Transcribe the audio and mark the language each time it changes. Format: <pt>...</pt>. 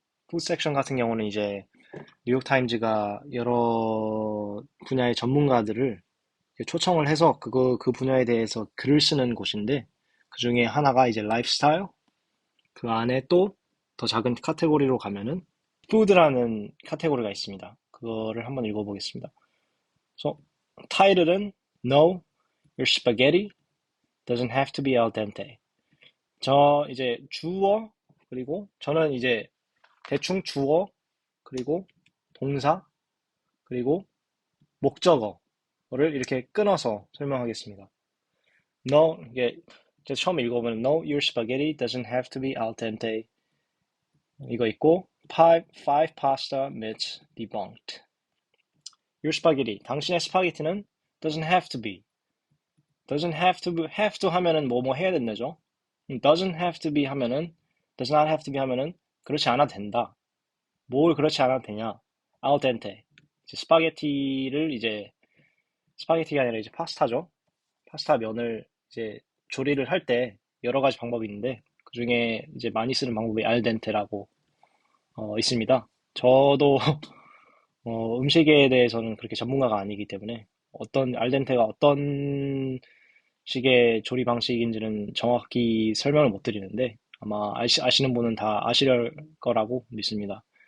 <ko>푸드 섹션 같은 경우는 이제 뉴욕타임즈가 여러 분야의 전문가들을 이제 초청을 해서 그 분야에 대해서 글을 쓰는 곳인데 그 중에 하나가 이제 라이프스타일, 그 안에 또 더 작은 카테고리로 가면은 푸드라는 카테고리가 있습니다. 그거를 한번 읽어보겠습니다. 그래서 타이틀은</ko> <en>No, your spaghetti doesn't have to be al dente. 저 이제 주어 그리고 저는 이제 대충 주어 그리고 동사 그리고 목적어를 이렇게 끊어서 설명하겠습니다. No,</en> <ko>이게 제가 처음 읽어보면</ko> <en>No, your spaghetti doesn't have to be al dente.</en> <ko>이거 있고</ko> <en>five pasta myths debunked. Your spaghetti,</en> <ko>당신의 스파게티는</ko> <en>doesn't have to be. have to</en> <ko>하면은 뭐 해야 된다죠?</ko> <en>doesn't have to be</en> <ko>하면은</ko> <en>does not have to be</en> <ko>하면은 그렇지 않아도 된다. 뭘 그렇지 않아도 되냐? al dente. 스파게티를 이제 스파게티가 아니라 이제 파스타죠. 파스타 면을 이제 조리를 할 때 여러 가지 방법이 있는데 그 중에 이제 많이 쓰는 방법이 al dente라고 있습니다. 저도 음식에 대해서는 그렇게 전문가가 아니기 때문에 어떤 al dente가 어떤 식의 조리 방식인지는 정확히 설명을 못 드리는데 아마 아시는 분은 다 아실 거라고 믿습니다.</ko>